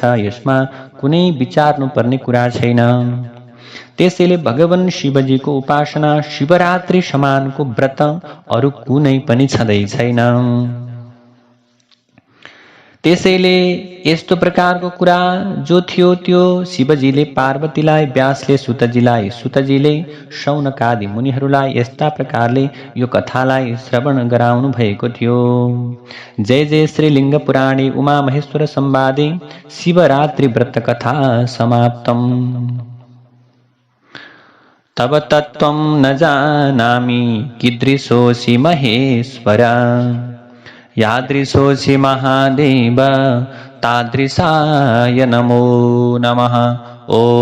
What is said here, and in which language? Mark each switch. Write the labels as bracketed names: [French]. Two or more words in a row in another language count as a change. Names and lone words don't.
[Nepali] यसमा कुनै विचार्नुपर्ने कुरा छैन। त्यसैले भगवान शिवजीको उपासना शिवरात्रि समानको व्रत अरू कुनै पनि छँदै छैन। त्यसैले यस्तो प्रकारको कुरा जो थियो त्यो शिवजीले पार्वतीलाई, व्यासले सुतजीलाई, सुतजीले शौनकादि मुनिहरूलाई यस्ता प्रकारले यो कथालाई श्रवण गराउनु भएको थियो। [Sanskrit] जय जय श्री लिङ्ग पुराणे उमा महेश्वर संवादे शिवरात्रि व्रत कथा समाप्तम। तब तत्त्वं न जानामि कीदृशोऽसि महेश्वर, यादृशोऽसि महादेव तादृशाय नमो नमः।